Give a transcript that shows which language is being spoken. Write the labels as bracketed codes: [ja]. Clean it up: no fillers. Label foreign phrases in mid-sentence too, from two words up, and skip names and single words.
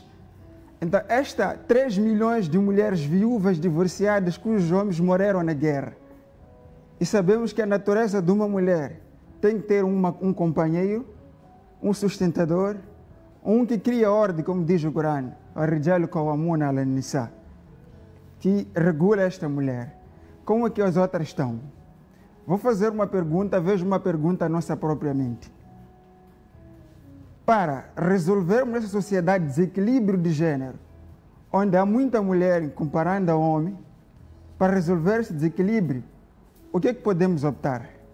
[pt] Então, 3 milhões de mulheres viúvas divorciadas cujos homens morreram na guerra. E sabemos que a natureza de uma mulher tem que ter um companheiro, um sustentador, um que cria ordem, como diz o Corão, [ar] الرجال قوامون على النساء, [pt] que regula esta mulher. Como é que as outras estão? Vou fazer uma pergunta, vejo uma pergunta à nossa própria mente. Para resolvermos essa sociedade de desequilíbrio de gênero, onde há muita mulher comparando ao homem, para resolver esse desequilíbrio, o que é que podemos optar?